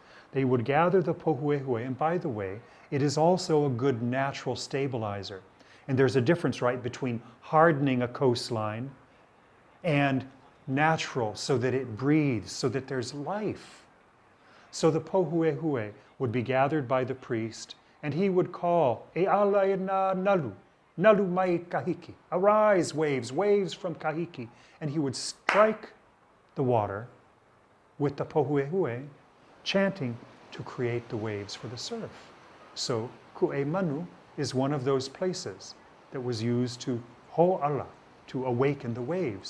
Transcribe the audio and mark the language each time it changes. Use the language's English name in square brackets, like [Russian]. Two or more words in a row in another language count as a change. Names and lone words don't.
[English] They would gather the pohuehue, and by the way, it is also a good natural stabilizer. And there's a difference, right, between hardening a coastline and natural, so that it breathes, so that there's life. So the pohuehue would be gathered by the priest, and he would call, [Hawaiian] "E ala e na nalu, nalu mai kahiki, [English] arise waves, waves from kahiki." And he would strike the water with the pohuehue, chanting to create the waves for the surf. So Ku'e Manu is one of those places that was used to ho'ala, to awaken the waves.